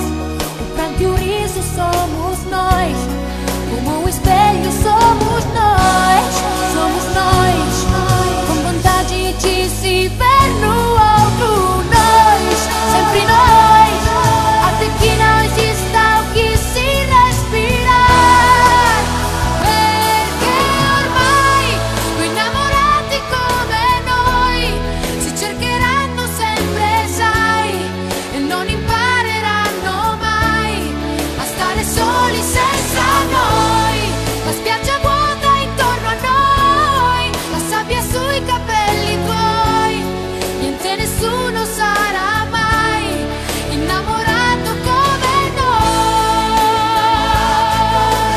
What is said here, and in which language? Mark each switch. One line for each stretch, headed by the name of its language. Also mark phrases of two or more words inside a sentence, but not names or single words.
Portuguese: O pranto e o riso somos nós, como o espelho somos nós. Somos nós, com vontade de se ver no outro nós. Sempre nós, até que não exista o que se respirar.
Italian: Perché ormai due innamorati come noi si cercheranno sempre, sai, e non impareranno mai a stare soli senza noi. La spiaggia vuota intorno a noi, la sabbia sui capelli tuoi, niente nessuno sarà mai innamorato come noi.